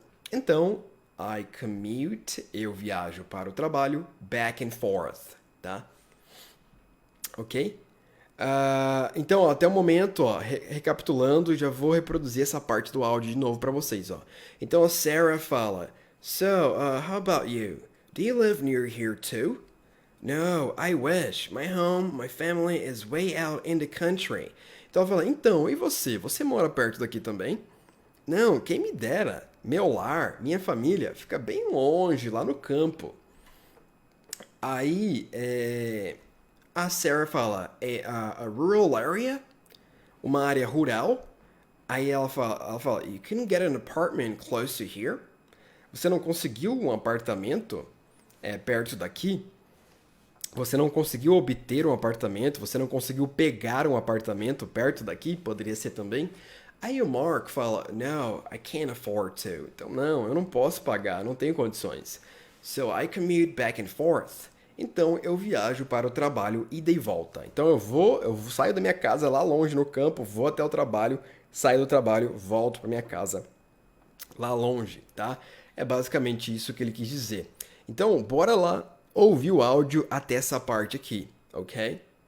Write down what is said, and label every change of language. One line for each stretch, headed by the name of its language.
Portuguese: Então,
English: I commute,
Portuguese: eu viajo para o trabalho,
English: back and forth,
Portuguese: tá? Ok? Então, ó, até o momento, ó, recapitulando, já vou reproduzir essa parte do áudio de novo para vocês, ó. Então a Sarah fala,
English: so, how about you? Do you live near here too? No, I wish. My home, my family is way out in the country.
Portuguese: Então ela fala, então, e você? Você mora perto daqui também? Não, quem me dera. Meu lar, minha família, fica bem longe, lá no campo. Aí, a Sarah fala,
English: a rural area?
Portuguese: Uma área rural? Aí ela fala,
English: you couldn't get an apartment close to here?
Portuguese: Você não conseguiu um apartamento perto daqui? Você não conseguiu obter um apartamento? Você não conseguiu pegar um apartamento perto daqui? Poderia ser também. Aí o Mark fala,
English: no, I can't afford to.
Portuguese: Então, não, eu não posso pagar, não tenho condições.
English: So I commute back and forth.
Portuguese: Então, eu viajo para o trabalho ida e volta. Então, eu saio da minha casa lá longe no campo, vou até o trabalho, saio do trabalho, volto para minha casa lá longe, tá? É basicamente isso que ele quis dizer. Então, bora lá ouvir o áudio até essa parte aqui, ok?